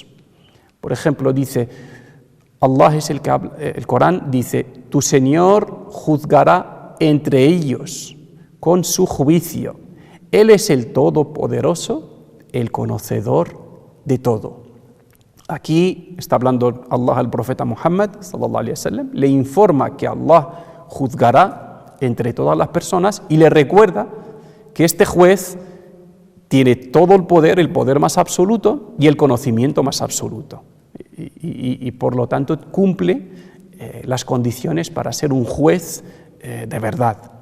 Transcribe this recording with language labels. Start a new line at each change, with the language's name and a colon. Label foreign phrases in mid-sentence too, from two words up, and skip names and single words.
Spanish: Por ejemplo, dice, Allah es el que habla, el Corán dice: tu Señor juzgará entre ellos con su juicio. Él es el Todopoderoso, el conocedor de todo. Aquí está hablando Allah al profeta Muhammad,
Arabic: صلى الله عليه وسلم,
Spanish: le informa que Allah juzgará entre todas las personas y le recuerda que este juez tiene todo el poder más absoluto y el conocimiento más absoluto. Y por lo tanto cumple las condiciones para ser un juez de verdad.